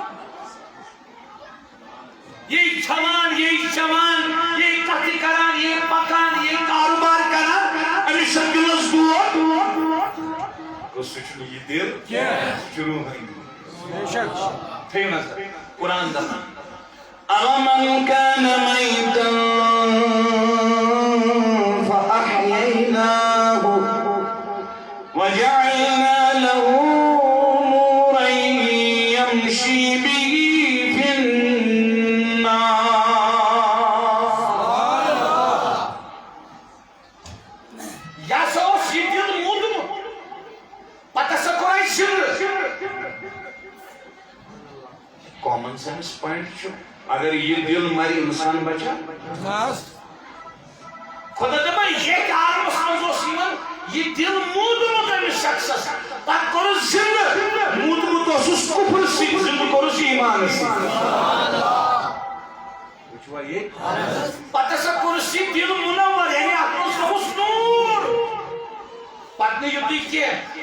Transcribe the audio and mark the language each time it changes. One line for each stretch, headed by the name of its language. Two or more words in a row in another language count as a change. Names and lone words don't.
Kashmiri: یہ کھٮ۪وان یہ چٮ۪وان یہ کتھٕ کران یہ پکان یہ کاروبار کران أمِس چھُ دلس دود گوٚو سُہ چھُنہٕ یہِ دل کینٛہہ سُہ چھُ روحٲنی بے شک تھٲیِو نظر قرآن دپان
Arabic: أَوَمَنْ كَانَ مَيْتًا فَأَحْيَيْنَاهُ وَجَعَلْنَا لَهُ نُورًا يَمْشِي بِهِ فِي النَّاسِ
Kashmiri: یا سا اوس یہِ دل موٗدمُت پتہٕ ہسا کوٚر اَسہِ زِندٕ
English: common sense point
Kashmiri: چھُ اگر یہ دل مری انسان بچا ناز خدا دپان ییٚتہِ عالمس منٛز اوس یِوان یہِ دل موٗدمُت أمِس شخصس پتہٕ کوٚرُس زِندٕ موٗدمُت اوسُس کُفر سۭتۍ زِندٕ کوٚرُس ایمان سۭتۍ وٕچھوا ییٚتہِ پتہٕ ہسا کوٚرُس یہِ دل مُنور یعنی اتھ منٛز تھوٚوُس نوٗر پتہٕ نہٕ یُتُے کینٛہہ